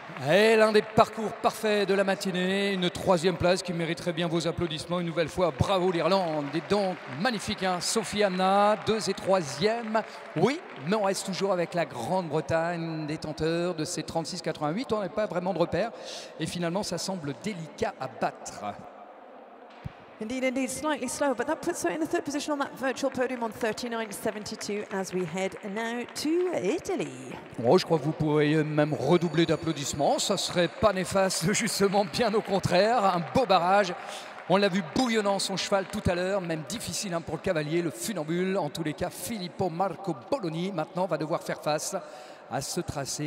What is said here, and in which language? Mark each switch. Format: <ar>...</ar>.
<fr>Et l'un des parcours parfaits de la matinée, une 3e place qui mériterait bien vos applaudissements une nouvelle fois. Bravo l'Irlande, et donc magnifique, hein. Sophie Anna, 2 et 3e. Oui, mais on reste toujours avec la Grande-Bretagne, détenteur de ces 36,88. On n'a pas vraiment de repère et finalement ça semble délicat à battre.</fr> <en>Indeed, slightly slower, but that puts her in the 3rd position on that virtual podium on 39.72 as we head now to Italy.</en> <fr>Oh, je crois que vous pourriez même redoubler d'applaudissements. Ça serait pas néfaste, justement, bien au contraire. Un beau barrage. On l'a vu bouillonnant son cheval tout à l'heure, même difficile, hein, pour le cavalier, le funambule. En tous les cas, Filippo Marco Bologna maintenant va devoir faire face à ce tracé.</fr>